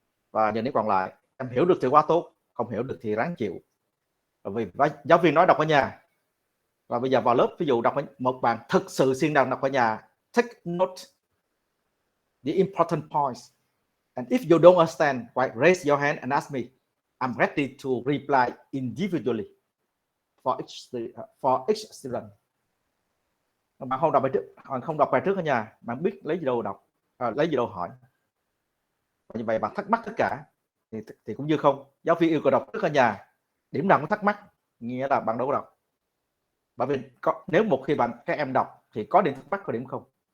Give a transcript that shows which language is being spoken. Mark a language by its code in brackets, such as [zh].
[vi] Và những điểm còn lại em hiểu được thì quá tốt, không hiểu được thì ráng chịu. Vì giáo viên nói đọc ở nhà, và bây giờ vào lớp ví dụ đọc một bạn thực sự siêng năng đọc ở nhà, [en] take note the important points, and if you don't understand, right, raise your hand and ask me. I'm ready to reply individually for each student. [vi] Bạn không đọc bài trước ở nhà, bạn biết lấy gì đâu đọc, lấy gì đâu hỏi. Và như vậy bạn thắc mắc tất cả thì cũng như không. Giáo viên yêu cầu đọc trước ở nhà, điểm nào cũng thắc mắc, nghĩa là bạn đâu có đọc. Bởi vì nếu một khi các em đọc thì có điểm thắc mắc, có điểm không.